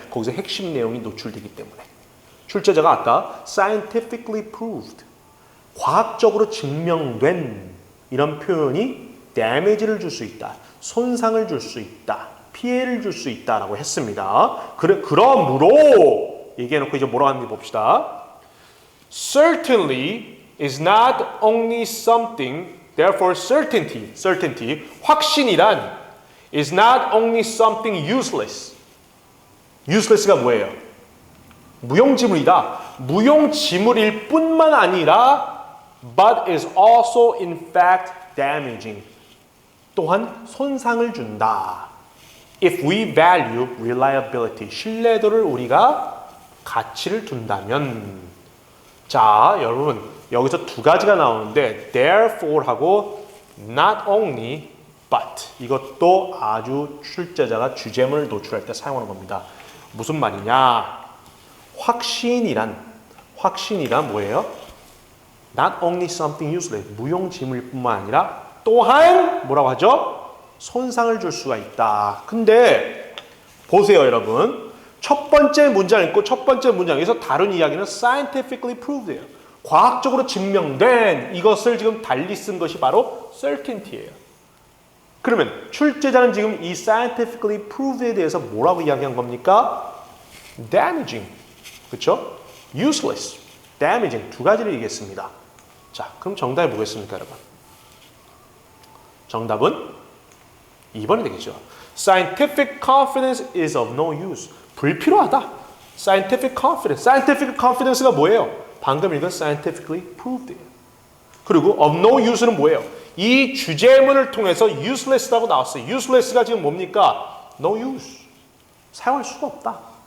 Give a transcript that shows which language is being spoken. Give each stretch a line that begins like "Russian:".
Korean: 거기서 핵심 내용이 노출되기 때문에. 출제자가 아까
English: scientifically proved,
Korean: 과학적으로 증명된 이런 표현이 damage를 줄 수 있다, 손상을 줄 수 있다, 피해를 줄 수 있다라고 했습니다. 그러므로 얘기해놓고 이제 뭐라고 하는지 봅시다.
English: Certainly is not only something, therefore certainty,
Korean: 확신이란
English: is not only something useless.
Korean: useless가 뭐예요? 무용지물이다. 무용지물일 뿐만 아니라
English: but is also in fact damaging.
Korean: 또한 손상을 준다.
English: If we value reliability,
Korean: 신뢰도를 우리가 가치를 둔다면. 자, 여러분 여기서 두 가지가 나오는데 therefore하고 not only but 이것도 아주 출제자가 주제문을 노출할 때 사용하는 겁니다. 무슨 말이냐? 확신이란 뭐예요?
English: Not only something useless,
Korean: 무용지물일 뿐만 아니라 또한 뭐라고 하죠? 손상을 줄 수가 있다. 근데 보세요 여러분. 첫 번째 문장 읽고 첫 번째 문장에서 다룬 이야기는
English: scientifically proved
Korean: 예요. 과학적으로 증명된 이것을 지금 달리 쓴 것이 바로 certainty예요. 그러면 출제자는 지금 이
English: scientifically proved
Korean: 에 대해서 뭐라고 이야기한 겁니까? damaging, 그렇죠? useless, damaging 두 가지를 얘기했습니다. 자, 그럼 정답이 뭐겠습니까, 여러분? 정답은 2번이 되겠죠.
English: Scientific confidence is of no use.
Korean: 불필요하다.
English: Scientific confidence
Korean: 가 뭐예요? 방금 읽은
English: scientifically proved
Korean: 예요. 그리고
English: of no use
Korean: 는 뭐예요? 이 주제문을 통해서 useless라고 나왔어요. useless가 지금 뭡니까?
English: no use.
Korean: 사용할 수가 없다.